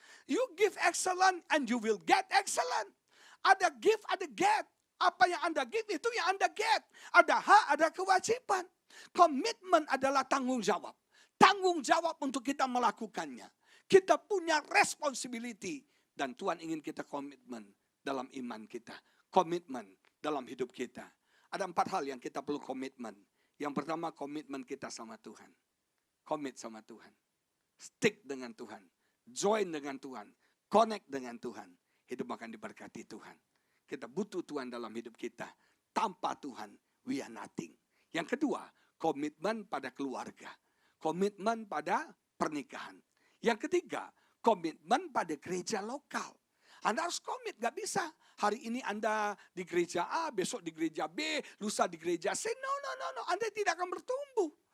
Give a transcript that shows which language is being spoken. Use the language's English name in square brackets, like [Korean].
[English] You give excellent and you will get excellent. [Indonesian] Ada give, ada get. Apa yang Anda give itu yang Anda get. Ada hak, ada kewajiban. Komitmen adalah tanggung jawab. Tanggung jawab untuk kita melakukannya. Kita punya responsibility. Dan Tuhan ingin kita komitmen dalam iman kita. Komitmen dalam hidup kita. Ada 4 hal yang kita perlu komitmen. Yang pertama, komitmen kita sama Tuhan. Komit sama Tuhan. Stick dengan Tuhan. Join dengan Tuhan. Connect dengan Tuhan. Hidup akan diberkati Tuhan. Kita butuh Tuhan dalam hidup kita. Tanpa Tuhan, [English] we are nothing. [Indonesian] Yang kedua, komitmen pada keluarga. Komitmen pada pernikahan. Yang ketiga, komitmen pada gereja lokal. Anda harus komit, gak bisa. Hari ini Anda di gereja A, besok di gereja B, lusa di gereja C. No. Anda tidak akan bertumbuh.